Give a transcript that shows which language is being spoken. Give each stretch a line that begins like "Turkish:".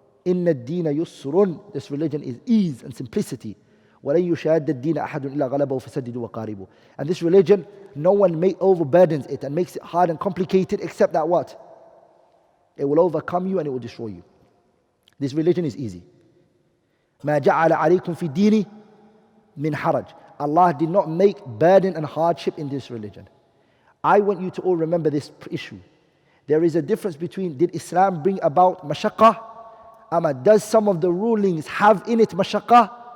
Arabic: Inna ad-deena yusrun.
English: This religion is ease and simplicity.
Arabic: وَلَن يُشَادَّ الدِّينَ أَحَدٌ إِلَّا غَلَبَهُ فَسَدِّدُوا وَقَارِبُوا.
English: And this religion, no one overburdens it and makes it hard and complicated except that what? It will overcome you and it will destroy you. This religion is easy.
Arabic: مَا جَعَلَ عَلَيْكُمْ فِي الدِّينِ min haraj.
English: Allah did not make burden and hardship in this religion. I want you to all remember this issue. There is a difference between, did Islam bring about mashaqah? Does some of the rulings have in it mashaqah?